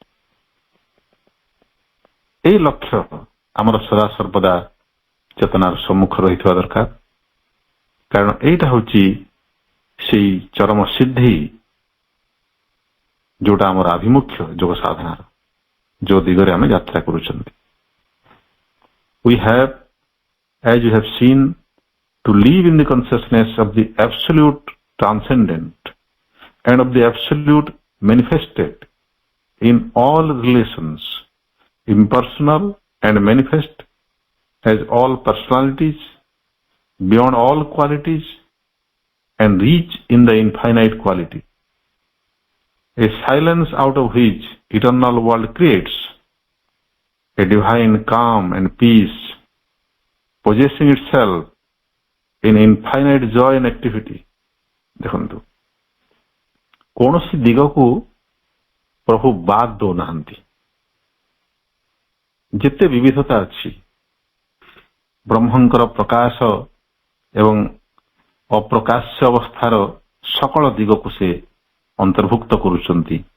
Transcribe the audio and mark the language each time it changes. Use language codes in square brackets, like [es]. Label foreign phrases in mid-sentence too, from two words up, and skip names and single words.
[or] এই ଲକ୍ଷ୍ୟ ଆମର ସଦା ସର୍ବଦା ଚେତନାର ସମ୍ମୁଖ ରହିଥିବା ଦରକାର। କାରଣ ଏଇଟା ହଉଛି ସେଇ ଚରମ ସିଦ୍ଧି ଯୋଉଟା ଆମର ଆଭିମୁଖ୍ୟ ଯୋଗ ସାଧନାର, ଯୋଉ ଦିଗରେ ଆମେ ଯାତ୍ରା କରୁଛନ୍ତି। [en] We have, as you have seen, to live in the consciousness of the absolute transcendent and of the absolute manifested in all relations, impersonal and manifest as all personalities, beyond all qualities, and reach in the infinite quality. A silence out of which eternal world creates a divine calm and peace, possessing itself in infinite joy and activity। [or] ଦେଖନ୍ତୁ, କୌଣସି ଦିଗକୁ ପ୍ରଭୁ ବାଦ ଦଉନାହାନ୍ତି। ଯେତେ ବିବିଧତା ଅଛି, ବ୍ରହ୍ମଙ୍କର ପ୍ରକାଶ ଏବଂ ଅପ୍ରକାଶ୍ୟ ଅବସ୍ଥାର ସକଳ ଦିଗକୁ ସେ ଅନ୍ତର୍ଭୁକ୍ତ କରୁଛନ୍ତି।